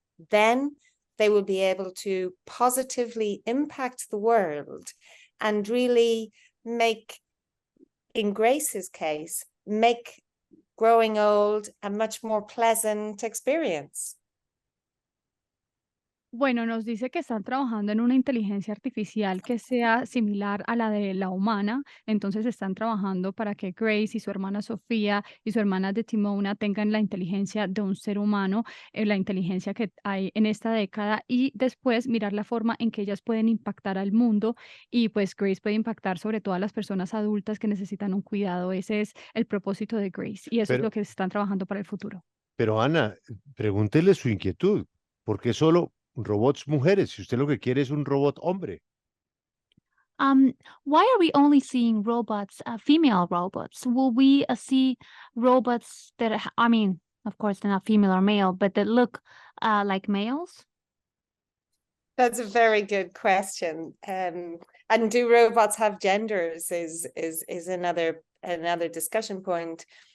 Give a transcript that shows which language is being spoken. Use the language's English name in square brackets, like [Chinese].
[English] Then they will be able to positively impact the world and really make, in Grace's case, make growing old a much more pleasant experience. [Spanish] Bueno, nos dice que están trabajando en una inteligencia artificial que sea similar a la de la humana, entonces están trabajando para que Grace y su hermana Sofía y su hermana de Timona tengan la inteligencia de un ser humano, la inteligencia que hay en esta década y después mirar la forma en que ellas pueden impactar al mundo y pues Grace puede impactar sobre todo a las personas adultas que necesitan un cuidado. Ese es el propósito de Grace y eso es Pero, lo que están trabajando para el futuro. pero Ana, pregúntele su inquietud. ¿Por qué solo robots mujeres? Si usted lo que quiere es un robot hombre. [English] Why are we only seeing robots, female robots? Will we see robots that, I mean, of course, they're not female or male, but that look like males? That's a very good question. And do robots have genders is another discussion point.